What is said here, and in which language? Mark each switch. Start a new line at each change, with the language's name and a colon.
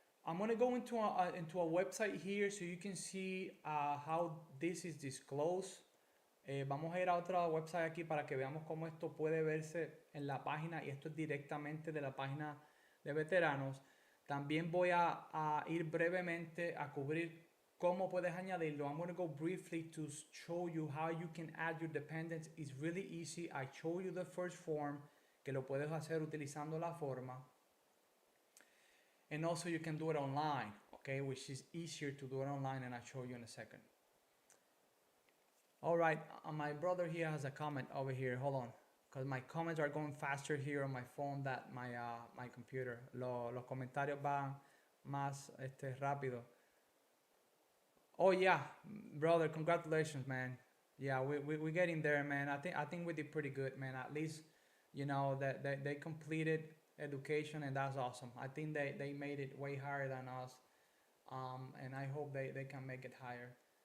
English: I'm going to go into a website here so you can see how this is disclosed.
Spanish: Vamos a ir a otra website aquí para que veamos cómo esto puede verse en la página, y esto es directamente de la página de veteranos. También voy a ir brevemente a cubrir cómo puedes añadirlo.
English: I'm going to go briefly to show you how you can add your dependents. It's really easy. I show you the first form,
Spanish: que lo puedes hacer utilizando la forma.
English: And also you can do it online, okay, which is easier to do it online, and I'll show you in a second. All right, my brother here has a comment over here. Hold on, because my comments are going faster here on my phone than my computer.
Spanish: Los comentarios van más rápido.
English: Oh yeah, brother, congratulations, man. Yeah, we're getting there, man. I think we did pretty good, man. At least, you know, that they completed education, and that's awesome. I think they made it way higher than us, and I hope they can make it higher.